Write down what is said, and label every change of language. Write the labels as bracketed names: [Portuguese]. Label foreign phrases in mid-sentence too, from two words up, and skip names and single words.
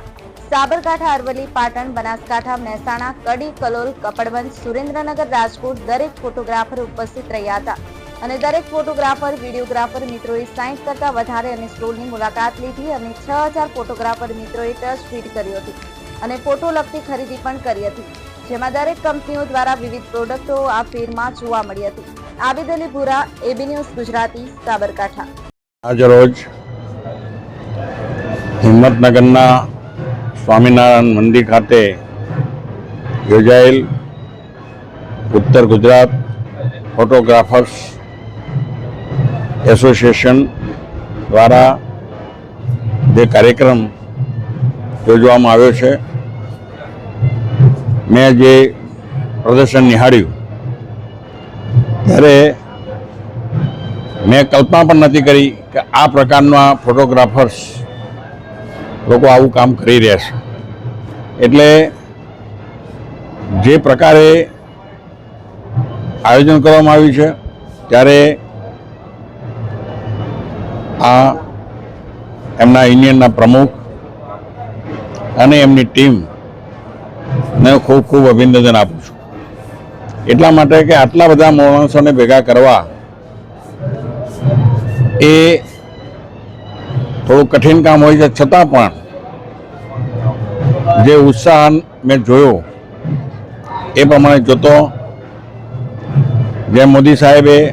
[Gujarati] સાબરકાંઠા, અરવલ્લી, પાટણ, બનાસકાંઠા, મહેસાણા, કડી, કલોલ, કપડવંજ, સુરેન્દ્રનગર, રાજકોટ દરેક ફોટોગ્રાફર ઉપસ્થિત રહ્યા હતા અને દરેક ફોટોગ્રાફર, વિડીયોગ્રાફર મિત્રોએ 60 કરતા વધારે અને સ્ટોલની મુલાકાત લીધી અને 6000 ફોટોગ્રાફર મિત્રોએ ટચ ફીટ કર્યું હતું અને ફોટો લગતી ખરીદી પણ કરી હતી, જેમાં દરેક કંપનીઓ દ્વારા વિવિધ પ્રોડક્ટો આ ફેરમાં જોવા મળી હતી। આબિદ અલી ભુરા, એબી ન્યૂઝ ગુજરાતી, સાબરકાંઠા। આજ રોજ હિંમતનગરના સ્વામીનારાયણ મંદિર ખાતે યોજાયેલ ઉત્તર ગુજરાત ફોટોગ્રાફર્સ એસોસિએશન દ્વારા જે કાર્યક્રમ યોજવામાં આવ્યો છે, મેં જે પ્રદર્શન નિહાળ્યું ત્યારે મેં કલ્પના પણ નથી કરી કે આ પ્રકારના ફોટોગ્રાફર્સ લોગ આવું કામ કરી રહ્યા છે। એટલે જે પ્રકારે આયોજન કરવામાં આવ્યું છે ત્યારે આ એમના યુનિયનના પ્રમુખ અને એમની ટીમ ને ખૂબ ખૂબ અભિનંદન આપું છું। એટલા માટે કે આટલા બધા માણસોને ભેગા કરવા એ થોડું કઠિન કામ હોય છે, છતાં પણ જે ઉત્સાહ મેં જોયો એ પ્રમાણે જોતો જે મોદી સાહેબે